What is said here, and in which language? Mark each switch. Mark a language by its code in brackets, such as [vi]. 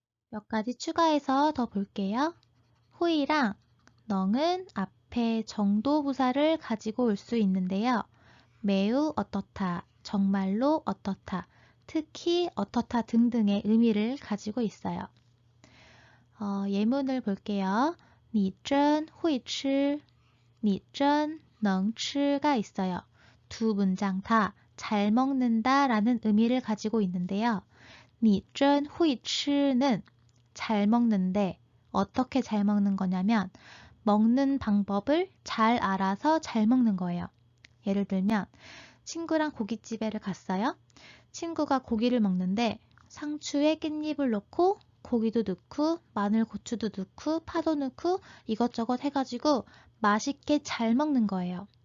[ko] 몇 가지 추가해서 더 볼게요. 후이랑 넝은 앞에 정도 부사를 가지고 올 수 있는데요. 매우 어떻다, 정말로 어떻다, 특히 어떻다 등등의 의미를 가지고 있어요. 예문을 볼게요. [zh] 你真会吃, 你真能吃 [ko] 가 있어요. 두 문장 다 잘 먹는다 라는 의미를 가지고 있는데요. [zh] 你真会吃 [ko] 는 잘 먹는데 어떻게 잘 먹는 거냐면 먹는 방법을 잘 알아서 잘 먹는 거예요. 예를 들면 친구랑 고깃집에를 갔어요. 친구가 고기를 먹는데 상추에 깻잎을 넣고 고기도 넣고 마늘 고추도 넣고 파도 넣고 이것저것 해가지고 맛있게 잘 먹는 거예요.